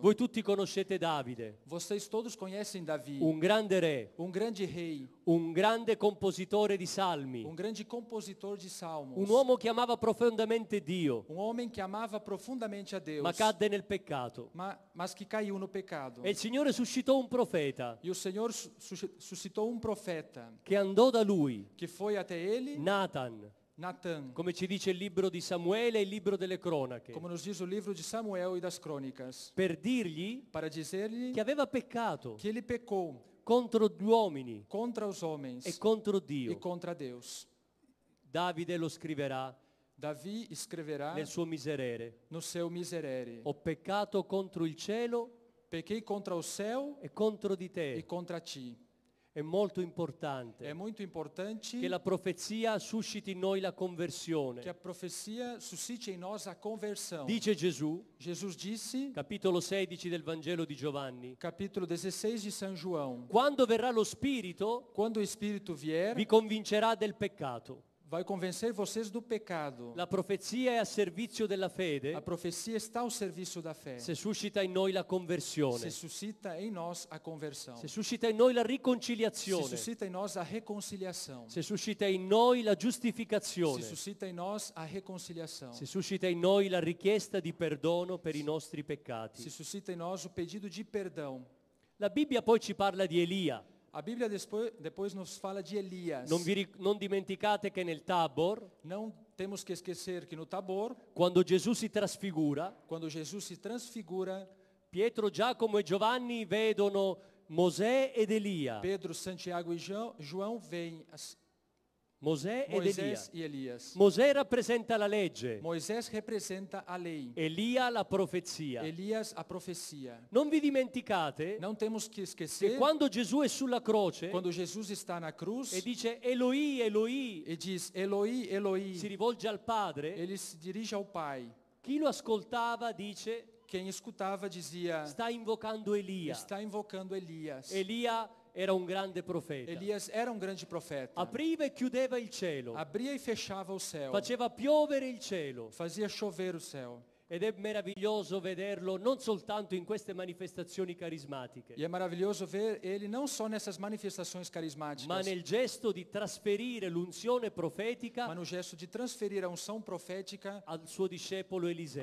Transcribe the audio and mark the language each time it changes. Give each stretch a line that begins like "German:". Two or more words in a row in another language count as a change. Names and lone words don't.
Italian: Voi tutti conoscete Davide,
Portuguese: Vocês todos conhecem Davi,
Italian: un grande re,
Portuguese: grande rei,
Italian: un grande compositore di salmi,
Portuguese: grande compositor de salmos,
Italian: un uomo che amava profondamente Dio,
Portuguese: homem que amava profundamente a Deus,
Italian: ma cadde nel peccato.
Portuguese: mas que caiu no pecado.
Italian: E il Signore suscitò un profeta
Portuguese: E o Senhor suscitou um profeta
Italian: che andò da lui,
Portuguese: que foi até ele,
Italian: Nathan,
Portuguese: Natã,
Italian: come ci dice il libro di Samuele e il libro delle cronache,
Portuguese: como nos diz o livro de Samuel e das crônicas,
Italian: per dirgli
Portuguese: para dizer-lhe
Italian: che aveva peccato
Portuguese: que ele pecou
Italian: contro gli uomini
Portuguese: contra os homens
Italian: e contro
Portuguese: e
Italian: Dio.
Portuguese: contra Deus.
Italian: Davide lo scriverà
Portuguese: Davi escreverá
Italian: nel suo miserere:
Portuguese: no seu miserere:
Italian: ho peccato contro il cielo
Portuguese: pequei contra o céu
Italian: e contro di
Portuguese: e
Italian: te.
Portuguese: contra ti.
Italian: È molto
Portuguese: É
Italian: importante
Portuguese: muito importante
Italian: che la profezia susciti in noi la
Portuguese: que a
Italian: conversione.
Portuguese: profecia suscite em nós a conversão.
Italian: Dice Gesù,
Portuguese: Jesus disse,
Italian: capitolo 16 del Vangelo di Giovanni,
Portuguese: capítulo 16 de São João:
Italian: quando verrà lo Spirito
Portuguese: quando o Espírito vier,
Italian: vi convincerà del peccato.
Portuguese: vai convencer vocês do pecado.
Italian: La profezia è a servizio della fede
Portuguese: A profecia está ao serviço da fé.
Italian: se suscita in noi la conversione,
Portuguese: Se suscita em nós a conversão.
Italian: se suscita in noi la
Portuguese: Se
Italian: riconciliazione,
Portuguese: suscita em nós a reconciliação.
Italian: se suscita in noi la
Portuguese: Se
Italian: giustificazione,
Portuguese: suscita em nós a reconciliação.
Italian: se suscita in noi la richiesta di perdono per i nostri peccati.
Portuguese: Se suscita em nós o pedido de perdão.
Italian: La Bibbia poi ci parla di Elia.
Portuguese: A Bíblia depois nos fala de Elias.
Italian: Non dimenticate che nel Tabor,
Portuguese: Não temos que esquecer que no Tabor,
Italian: quando Gesù si trasfigura,
Portuguese: quando Jesus se transfigura,
Italian: Pietro, Giacomo e Giovanni vedono Mosè ed Elia.
Portuguese: Pedro, Santiago e João veem
Italian: Mosè ed Elia.
Portuguese: Moisés e Elias.
Italian: Mosè rappresenta la legge,
Portuguese: Moisés representa a lei,
Italian: Elia la profezia.
Portuguese: Elias a profecia.
Italian: Non vi dimenticate
Portuguese: Não temos que
Italian: che
Portuguese: esquecer
Italian: quando Gesù è sulla croce
Portuguese: quando Jesus está na cruz
Italian: e dice Eloi, Eloi,
Portuguese: e diz Eloi, Eloi,
Italian: si rivolge al Padre,
Portuguese: ele se dirige ao Pai.
Italian: chi lo ascoltava dice
Portuguese: quem escutava dizia,
Italian: sta invocando Elia.
Portuguese: está invocando Elias.
Italian: Elia era un grande profeta.
Portuguese: Elias era um grande profeta.
Italian: Apriva e chiudeva il cielo,
Portuguese: Abria e fechava o céu.
Italian: faceva piovere il cielo.
Portuguese: Fazia chover o céu.
Italian: Ed è meraviglioso vederlo non soltanto in queste manifestazioni carismatiche,
Portuguese: E é maravilhoso ver ele não só nessas manifestações
Italian: ma
Portuguese: carismáticas,
Italian: nel gesto di trasferire l'unzione profetica
Portuguese: mas no gesto de transferir a unção profética
Italian: al suo discepolo Eliseo.